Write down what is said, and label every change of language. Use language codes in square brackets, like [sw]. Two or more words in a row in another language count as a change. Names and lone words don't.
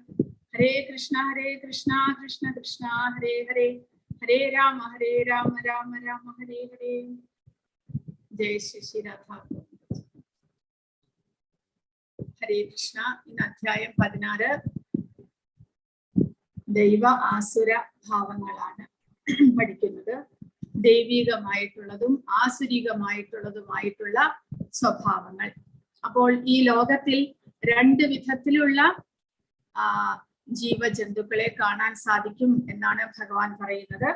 [sa] Hare Krishna, Krishna Krishna, Hare Hare, Hare Rama, Rama Rama, Hare Hare. Jai Shri Radha. Hare Krishna. [ml] In അധ്യായം 16 ദേവ അസുര ഭാവങ്ങളാണ പഠിക്കുന്നത്. ദൈവികമായിട്ടുള്ളതും ആസുരികമായിട്ടുള്ളതുമായിട്ടുള്ള സ്വഭാവങ്ങൾ. അപ്പോൾ ഈ ലോകത്തിൽ രണ്ട് വിധത്തിലുള്ള ജീവജന്തുക്കളെ കാണാൻ സാധിക്കും എന്നാണ് ഭഗവാൻ പറയുന്നത്.